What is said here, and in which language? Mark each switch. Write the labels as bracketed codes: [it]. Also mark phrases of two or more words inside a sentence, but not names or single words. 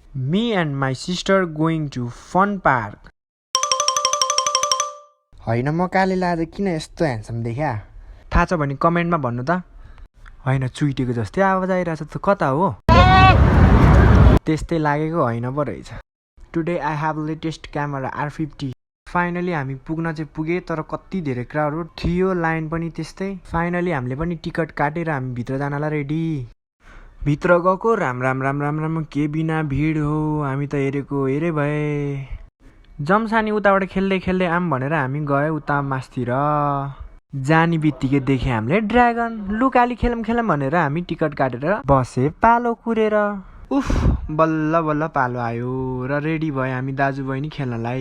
[en] Me and my sister going to fun park. [ne] होइन म कालेले आज किन यस्तो ह्यान्डसम देखा? थाहा छ भने कमेन्टमा भन्नु त। होइन चुइटेको जस्तै आवाज आइरहेछ त कता हो? त्यस्तै लागेको होइन पो रहेछ। [en] today I have latest camera R50. [ne] फाइनली हामी पुग्न चाहिँ पुगे तर कति धेरै क्राउड थियो, लाइन पनि त्यस्तै। फाइनली हामीले पनि टिकट काटेर हामी भित्र जानलाई रेडी। भित्र गएको राम राम राम राम राम के बिना भिड हो, हामी त हेरे भए। जम्सानी उताबाट खेल्दै खेल्दै आम भनेर हामी गए उता मास्तिर। जानी बित्तिकै देखे हामीले ड्रागन। लुकाली खेलम भनेर हामी टिकट काटेर बसे पालो कुरेर। उफ बल्ल बल्ल पालो आयो र रेडी भयो हामी दाजु बहिनी खेल्नलाई।